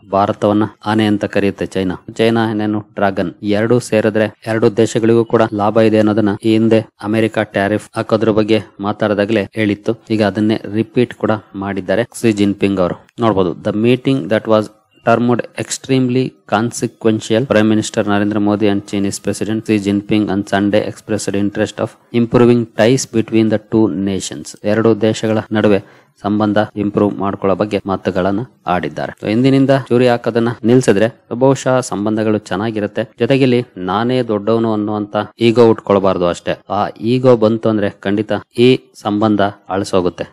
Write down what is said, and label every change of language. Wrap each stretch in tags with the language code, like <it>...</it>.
<kn>ಭಾರತವನ್ನ ಆನೆ ಅಂತ ಕರೆಯುತ್ತೆ ಚೈನಾ, ಚೈನಾ ಏನೇನು ಡ್ರ್ಯಾಗನ್. ಎರಡೂ ಸೇರಿದ್ರೆ ಎರಡು ದೇಶಗಳಿಗೂ ಕೂಡ ಲಾಭ ಇದೆ ಅನ್ನೋದನ್ನ ಈ ಹಿಂದೆ ಅಮೆರಿಕ ಟ್ಯಾರಿಫ್ ಹಾಕೋದ್ರ ಬಗ್ಗೆ ಮಾತಾಡದಾಗ್ಲೇ ಹೇಳಿತ್ತು. ಈಗ ಅದನ್ನೇ ರಿಪೀಟ್ ಕೂಡ ಮಾಡಿದ್ದಾರೆ ಕ್ಸಿ ಜಿನ್ಪಿಂಗ್ ಅವರು. ನೋಡಬಹುದು,</kn> <en>The meeting that was termed extremely consequential. Prime Minister Narendra Modi and Chinese President Xi Jinping on Sunday expressed interest of improving ties between the two nations.</en> <kn>ಎರಡು ದೇಶಗಳ ನಡುವೆ ಸಂಬಂಧ ಇಂಪ್ರೂವ್ ಮಾಡ್ಕೊಳ್ಳೋ ಬಗ್ಗೆ ಮಾತುಗಳನ್ನ ಆಡಿದ್ದಾರೆ. ಇಂದಿನಿಂದ ಚೂರಿ ಹಾಕೋದನ್ನ ನಿಲ್ಸಿದ್ರೆ ಬಹುಶಃ ಸಂಬಂಧಗಳು ಚೆನ್ನಾಗಿರುತ್ತೆ. ಜೊತೆಗೆ ನಾನೇ ದೊಡ್ಡವನು ಅನ್ನುವಂತ ಈಗೋ ಉಟ್ಕೊಳ್ಬಾರ್ದು ಅಷ್ಟೇ. ಆ ಈಗೋ ಬಂತು ಅಂದ್ರೆ ಖಂಡಿತ ಈ ಸಂಬಂಧ ಅಳಿಸೋಗುತ್ತೆ.</kn>